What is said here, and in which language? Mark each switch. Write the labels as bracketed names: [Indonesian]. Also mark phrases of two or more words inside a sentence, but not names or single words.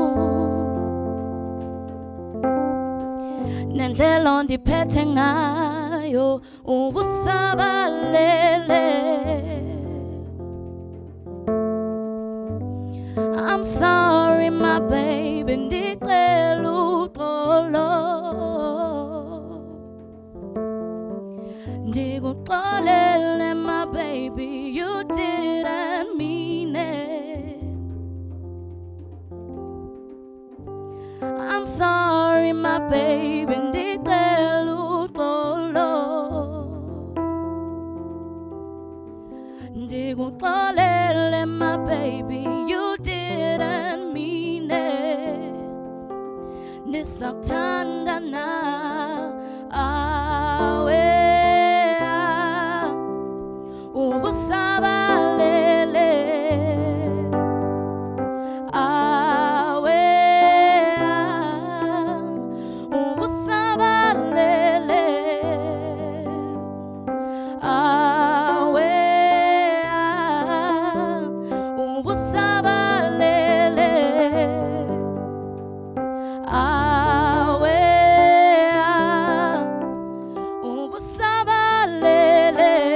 [Xhosa] nendlela ondiphethe ngayo ubusabalele. [English] I'm sorry my baby, [Xhosa] ndicela uxolo, ndikuxolele [English] my baby, you didn't mean it. I'm sorry my baby, [Xhosa] ndicela uxolo, ndikuxolele [English] my baby, you didn't mean it. [Xhosa] Nisakuthanda na awe ubusabalele awe ubusabalele awe ubusabalele awe ubusabalele.